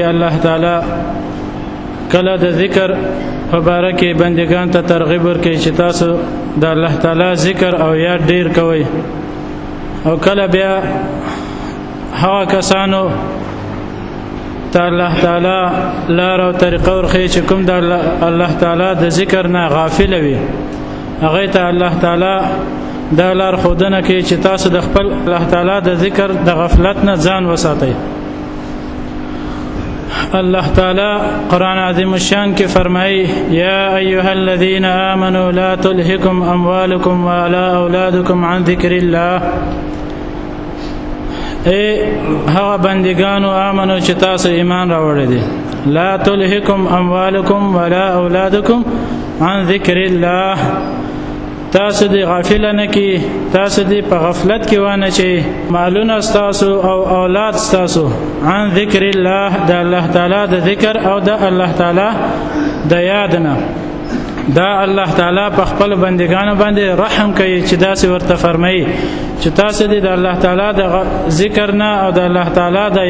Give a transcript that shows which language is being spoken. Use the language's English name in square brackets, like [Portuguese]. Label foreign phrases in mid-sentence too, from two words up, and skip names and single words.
[Pashto] الله تعالی کله د ذکر په باره کې بندگان ته ترغیب ورکوي چې تاسو د الله تعالی ذکر او یاد ډیر کوئ، او کله بیا هغه کسانو ته الله تعالی لار او طریقه ورښیي چې کوم د الله تعالی د ذکر نه غافل وي، هغه ته الله تعالی دا لار خودنه کوي چې تاسو د خپل الله تعالی د ذکر د غفلت نه ځان وساتئ. الله تعالی قرآن عظیم الشان کې فرمایي: [Arabic] یا ایها الذین آمنوا لا تلهکم اموالکم ولا اولادکم عن ذکر الله. [Pashto] هغه بندگانو آمنو چې تاسو ایمان راوړی دي، [Arabic] لا تلهکم اموالکم ولا اولادکم عن ذکر الله. [Pashto] تاسو دی غافل نه کی، تاسو دی په غفلت کې وانه چې مالونه تاسو او اولاد تاسو [Arabic] عن ذکر الله، [Pashto] د الله تعالی د ذکر او د الله تعالی د یاد نه. دا الله تعالی په خپل بندگانو باندې رحم کوي چې داسې ورته فرمایي چې تاسو دی د الله تعالی د ذکر نه او د الله تعالی د